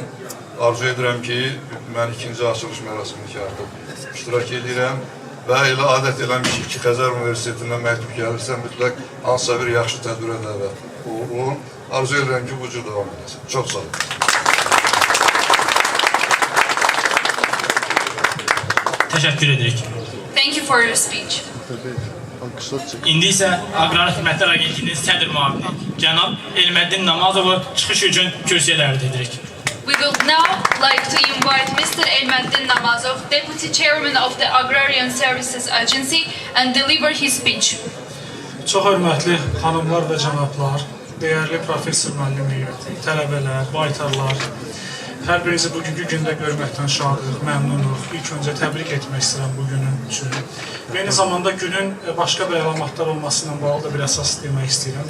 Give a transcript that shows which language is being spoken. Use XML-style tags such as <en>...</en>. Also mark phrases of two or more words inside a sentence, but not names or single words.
<az>Arzu edirəm ki, mən ikinci açılış mərasimində artıq iştirak edirəm və elə adət eləmişik ki, Xəzər Universitetindən məktub gəlirsə, mütləq hansısa bir yaxşı tədbirə dəvət olun. Arzu edirəm ki, bu cür davam edəsin. Çox sağ olun. Təşəkkür edirik.</az> <en>Thank you for your speech.</en> <az>İndi isə Aqrar Xidmətlər Agentliyinin sədr müavini cənab Elməddin Namazovu çıxış üçün kürsüyə dəvət edirik.</az> <en>We would now like to invite Mr. Elmeddin Namazov, Deputy Chairman of the Agrarian Services Agency, and deliver his speech.</en> <az>Çox hörmətli xanımlar və cənablar, dəyərli professor müəllim heyəti, tələbələr, baytarlar, hər birinizi bugünkü gündə görməkdən şadıq, məmnunuq. İlk öncə təbrik etmək istəyirəm bu günün üçün. Eyni zamanda günün başqa bir əlamatlar olmasından bağlı da bir əsas demək istəyirəm.</az>